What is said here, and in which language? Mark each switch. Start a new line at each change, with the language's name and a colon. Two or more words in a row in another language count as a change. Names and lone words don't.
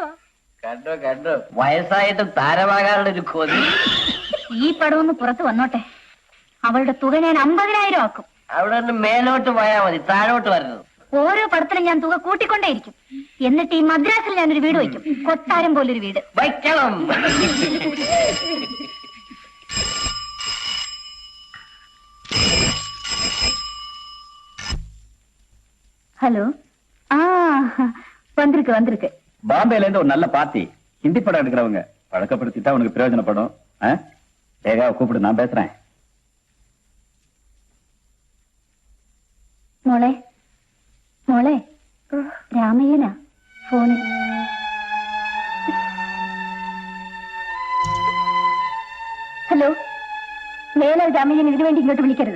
Malayalam: കണ്ടോ വയസ്സായിട്ടും താരമാകാനുള്ള ഒരു കൊതി. ഈ പടം ഒന്ന് പുറത്ത് വന്നോട്ടെ. അവളുടെ തുക ഞാൻ 50,000 ആക്കും. അവിടെ നിന്ന് മേലോട്ട് പോയാൽ മതി, താഴോട്ട് വരണത്. ഓരോ പടത്തിലും ഞാൻ തുക കൂട്ടിക്കൊണ്ടേയിരിക്കും. എന്നിട്ട് ഈ മദ്രാസിൽ ഞാനൊരു വീട് വയ്ക്കും. കൊട്ടാരം പോലൊരു വീട് വയ്ക്കണം.
Tamil: ஹலோ, வந்திருக்கு. பாம்பேல இருந்து ஒரு நல்ல பார்ட்டி, ஹிந்தி படம் எடுக்கிறவங்க. பழக்கப்படுத்திட்டா உனக்கு பிரயோஜனப்படும். லேகாவை கூப்பிடு, நான் பேசுறேன்.
Malayalam: മോളെ രാമയ്യനാ ഫോണിൽ. ഹലോ, മേലാൽ രാമയ്യൻ ഇതിനു വേണ്ടി ഇങ്ങോട്ട് വിളിക്കരുത്.